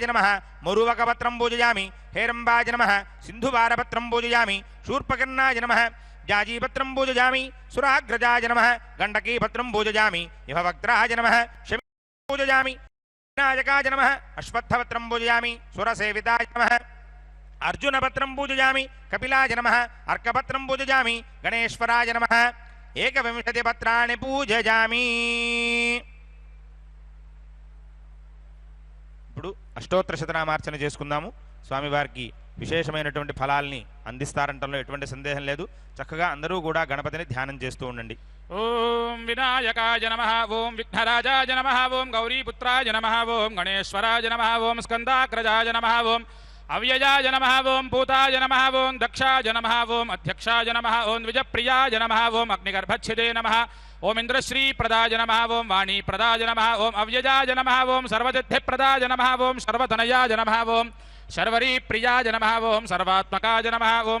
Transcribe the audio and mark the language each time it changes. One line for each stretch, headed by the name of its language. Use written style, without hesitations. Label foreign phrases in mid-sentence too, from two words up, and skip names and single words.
Sanskrit: నమః మురువకపత్రం పూజయామి హేరంబాయ నమః సింధువారపత్రం పూజయామి శూర్పకర్ణాయ నమః జాజీపత్రం పూజయామి సురాగ్రజాయ నమః గండకీపత్రం పూజయామి ఇహవక్త్రాయ నమః శమి పూజయామి వినాయకాయ నమః అశ్వత్థపత్రం పూజయామి సురసేవితాయ నమః अर्जुनपत्रं पूजयामि कपिलाय नमः अर्कपत्रं पूजयामि गणेश्वराय नमः एकविंशति पत्राणि पूजयामि.
Telugu: ఇప్పుడు అష్టోత్తర శతనామార్చన చేసుకుందాము. స్వామివారికి విశేషమైనటువంటి ఫలాల్ని అందిస్తారంటంలో ఎటువంటి సందేహం లేదు. చక్కగా అందరూ కూడా గణపతిని ధ్యానం చేస్తూ ఉండండి.
Sanskrit: ఓం వినాయకాయ నమః ఓం విఘ్నరాజాయ నమః ఓం గౌరీపుత్రాయ నమః ఓం గణేశ్వరాయ నమః ఓం స్కందాగ్రజాయ నమః ఓం అవ్యయాయ నమః ఓం పూతాయ నమః ఓం దక్షాయ నమః ఓం అధ్యక్షాయ నమః ఓం ద్విజప్రియాయ నమః ఓం అగ్నిగర్భచ్ఛిదే నమః ఓం ఇంద్రశ్రీప్రదాయ నమః ఓం వాణీప్రదాయ నమః ఓం అవ్యయాయ నమః ఓం సర్వసిద్ధిప్రదాయ నమః ఓం సర్వతనయాయ నమః ఓం శర్వరీప్రియాయ నమః ఓం సర్వాత్మకాయ నమః ఓం